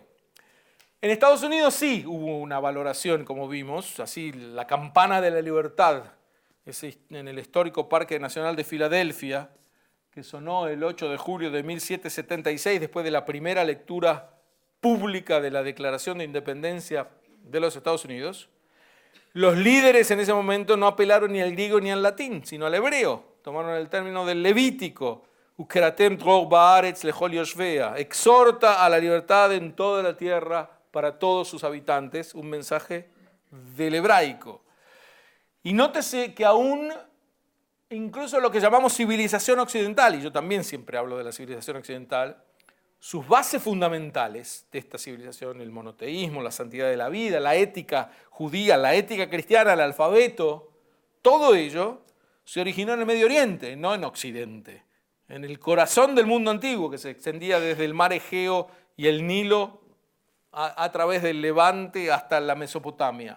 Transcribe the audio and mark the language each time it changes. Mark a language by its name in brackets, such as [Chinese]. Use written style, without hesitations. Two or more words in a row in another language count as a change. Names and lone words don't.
[Spanish] En Estados Unidos sí hubo una valoración, como vimos, así la campana de la libertad en el histórico Parque Nacional de Filadelfia, que sonó el 8 de julio de 1776, después de la primera lectura pública de la Declaración de Independencia de los Estados Unidos. Los líderes en ese momento no apelaron ni al griego ni al latín, sino al hebreo. Tomaron el término del Levítico, [Hebrew] וקראתם דרור בארץ לכל ישביה, [Spanish] exhorta a la libertad en toda la tierra para todos sus habitantes, un mensaje del hebraico. Y nótese que aún, incluso lo que llamamos civilización occidental, y yo también siempre hablo de la civilización occidental, sus bases fundamentales de esta civilización, el monoteísmo, la santidad de la vida, la ética judía, la ética cristiana, el alfabeto, todo ello se originó en el Medio Oriente, no en Occidente, en el corazón del mundo antiguo, que se extendía desde el mar Egeo y el Nilo a través del Levante hasta la Mesopotamia.